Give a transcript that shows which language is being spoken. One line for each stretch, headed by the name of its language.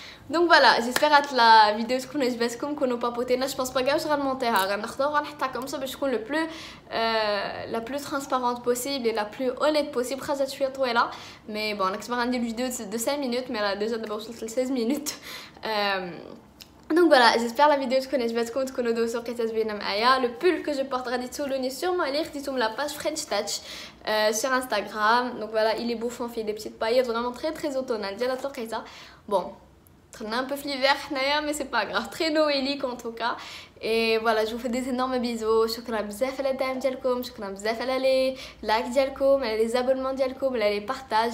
French: Donc voilà, j'espère que la vidéo
Arabic: تكون عجبتكم كونوا بابوتينا.
French: Je pense pas que je vais monter
Arabic: غنختاروا غنحطها
French: comme ça
Arabic: باش تكون
French: le plus la plus transparente possible et la plus honnête possible.
Arabic: خرجت شويه طويله
French: mais bon
Arabic: انا كنت باغا ندير فيديو
French: de 5 minutes mais là déjà
Arabic: دابا وصلت ل 16 minutes.
French: Donc voilà, j'espère la vidéo
Arabic: تكون عجبتكم تكونوا دوزو لقيتها زوينه معايا.
French: Le pull que je porte
Arabic: غادي تسولوني
French: sûrement
Arabic: عليه خديتو من
French: la page French Touch sur Instagram. Donc voilà, il est bouffant, fait des petites paillettes vraiment très automnales
Arabic: ديال لقيتها.
French: Bon, on est un peu l'hiver, mais c'est pas grave, très noélique en tout cas. Et voilà, je vous fais des énormes bisous.
Arabic: شكرا بزاف على الدعم ديالكم, شكرا بزاف على
French: les likes
Arabic: ديالكم, على
French: les abonnements
Arabic: ديالكم, على
French: les partages.